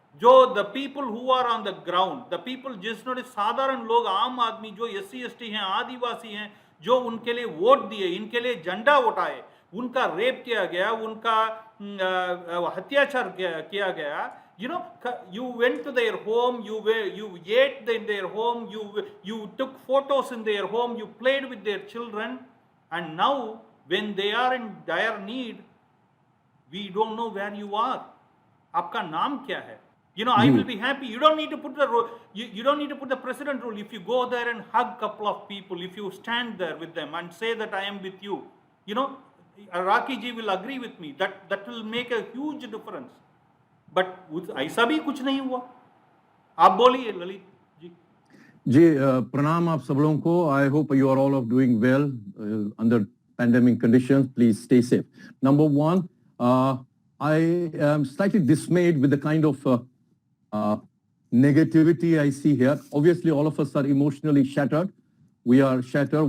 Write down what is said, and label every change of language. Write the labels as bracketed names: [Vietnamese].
[Hindi] जो [English] the people who are on the ground, the people [Hindi] जिसने साधारण लोग, आम आदमी जो SC/ST हैं, आदिवासी हैं, जो उनके लिए वोट दिए, इनके लिए झंडा उठाए, उनका रेप किया गया, उनका अत्याचार किया गया. [English] You went to their home, you ate in their home, you took photos in their home, you played with their children, and now when they are in dire need, we don't know where you are. [Hindi] आपका नाम क्या है? [English] I will be happy. You don't need to put you don't need to put the president rule. If you go there and hug couple of people, if you stand there with them and say that I am with you, Raki ji will agree with me. That will make a huge difference. [Hindi] But ऐसा भी कुछ नहीं हुआ. आप बोलिए ललित जी. जी pranam aap sab logon ko. [English] I hope you are all of doing well under pandemic conditions. Please stay safe. Number one, I am slightly dismayed with the kind of negativity I see here. Obviously, all of us are emotionally shattered. We are shattered.